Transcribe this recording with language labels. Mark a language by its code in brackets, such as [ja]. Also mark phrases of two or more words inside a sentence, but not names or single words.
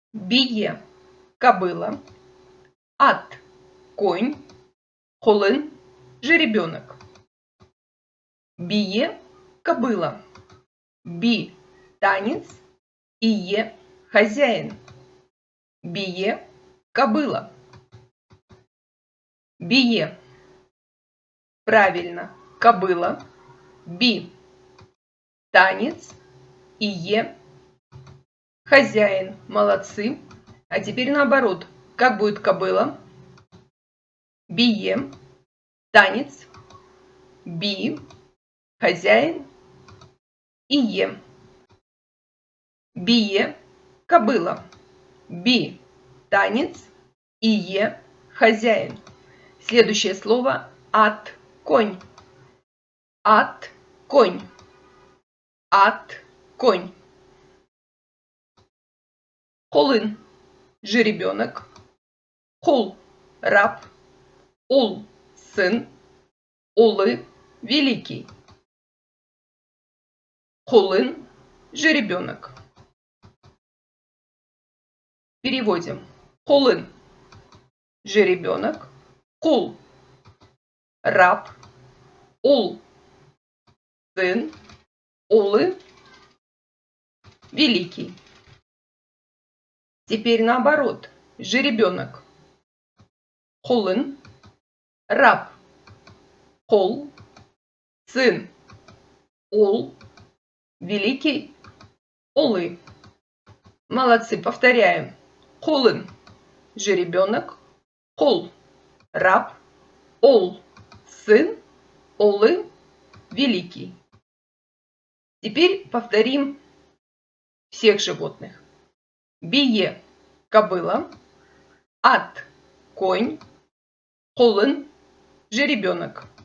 [ru] бие – кобыла, ат – конь, холын – жеребенок. Бие – кобыла, би – танец, ие – хозяин. [ba] Бие – кобыла. Бие. [ru] Правильно, кобыла, би – танец, ие – хозяин. Молодцы. А теперь наоборот. Как будет кобыла? [ba] Бие, танец, би, хозяин, ие. Бие, кобыла, би, [ru] танец, ие, хозяин. Следующее слово ат, конь. [ba] Ат, конь. Ат, конь. Холын – жеребенок. Хул – [ru] раб. Ул – сын. [ba] Улы – великий. Холын – жеребенок. [ru] Переводим. Холын – жеребенок. [ba] Хул – [ru] раб. Ул – сын. [ba] Улы – великий. [ru] Теперь наоборот. Жеребенок. [ba] Холын. Раб. Хол. Сын. Ул. Великий. [ru] Улы. Молодцы. Повторяем. [ba] Холын. [ru] Жеребенок. Хол. Раб. [ba] Ол. Сын. Улы. [ru] Великий. Теперь повторим всех животных. Бие – кобыла, ат – конь, холын – жеребенок.